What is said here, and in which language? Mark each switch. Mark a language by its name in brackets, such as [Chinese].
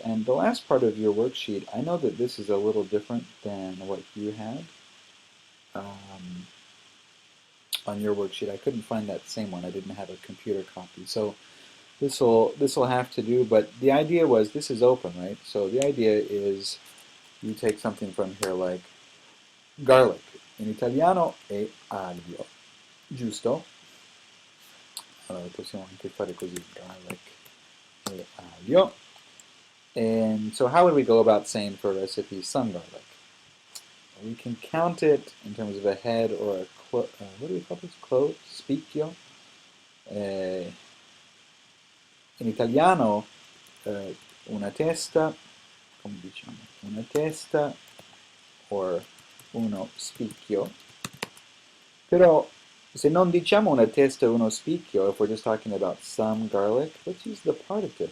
[English] And the last part of your worksheet, I know that this is a little different than what you had on your worksheet. I couldn't find that same one. I didn't have a computer copy. So this will have to do, but the idea was this is open, right? So the idea is you take something from here like garlic. [Italian] In italiano è aglio, giusto? Allora possiamo anche fare così, garlic e aglio. [English] And so how would we go about saying for a recipe some garlic? We can count it in terms of a head or a what do we call this? Clove? Spicchio? [Italian] In italiano una testa, come diciamo? Una testa or uno spicchio. Però se non diciamo una testa uno spicchio, [English] if we're just talking about some garlic, let's use the particle.